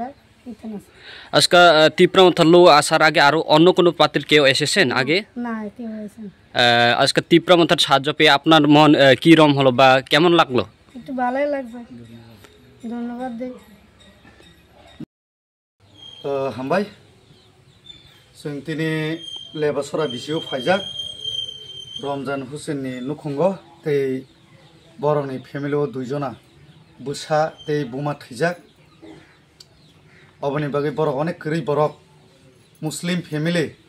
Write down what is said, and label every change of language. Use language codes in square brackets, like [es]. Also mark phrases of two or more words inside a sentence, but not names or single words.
[bn] আজকে তিপ্রামথাল্লু আসার আগে আরো অন্য কোনো পাত্রীর কেউ এসেছেন আগে না কেউ এসেছেন আজকে তিপ্রামথার সাহায্য পেয়ে আপনার মন কি রকম হলো বা কেমন লাগলো একটু ভালোই লাগছে ধন্যবাদ দেই [trp] হামবাই जों दिनै लेबासरा बिसियाव फायजाक रमजान हुसेननि नुखुंगो तै बरकनि फेमिलियाव दुइजना बुसा तै बुमा थैजाक अबनि बागै बरक अनेक गोरै बरक मुस्लिम फेमिलि